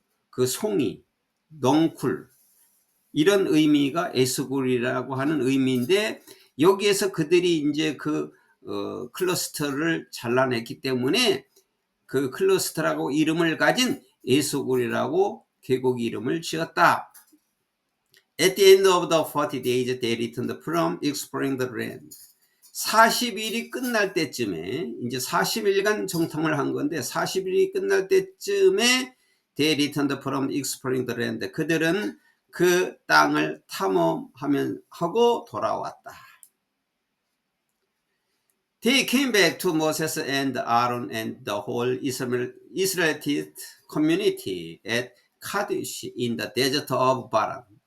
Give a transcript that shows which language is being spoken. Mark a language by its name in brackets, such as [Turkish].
[Korean] 그 송이, 넝쿨, 이런 의미가 에스골이라고 하는 의미인데, 여기에서 그들이 이제 그 클러스터를 잘라냈기 때문에 그 클러스터라고 이름을 가진 에스골이라고 계곡 이름을 지었다. [English] At the end of the 40 days, they returned from exploring the land. [Korean] 40일이 끝날 때쯤에, 이제 40일간 정탐을 한 건데, 40일이 끝날 때쯤에 [English] they returned from exploring the land. [Korean] 그들은 그 땅을 탐험하고 돌아왔다. [English] They came back to Moses and Aaron and the whole Israelite community at Kadesh in the desert of Paran.